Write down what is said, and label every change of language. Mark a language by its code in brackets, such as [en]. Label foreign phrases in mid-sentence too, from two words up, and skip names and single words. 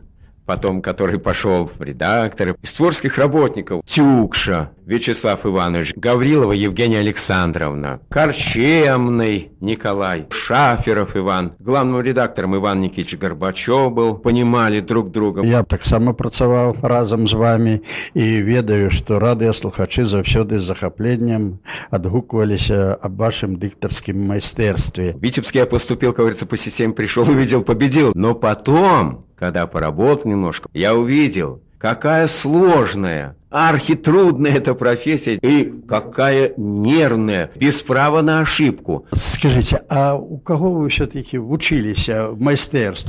[ru] Потом, который пошел в редакторы. Из творческих работников Тюкша Вячеслав Иванович, Гаврилова Евгения Александровна, Корчемный Николай, Шаферов Иван, главным редактором Иван Никитич Горбачев был, понимали друг друга. [be] Я так само працаваў разом з вами і ведаю, што радыёслухачы заўсёды з захапленнем адгукваліся аб вашым дыктарскім майстэрстве. [ru] В Витебске я поступил, как говорится, по системе пришел, увидел, победил. Но потом, когда поработал немножко, я увидел, какая сложная, архитрудная эта профессия и какая нервная, без права на ошибку. Скажите, а у кого вы все-таки учились майстэрству?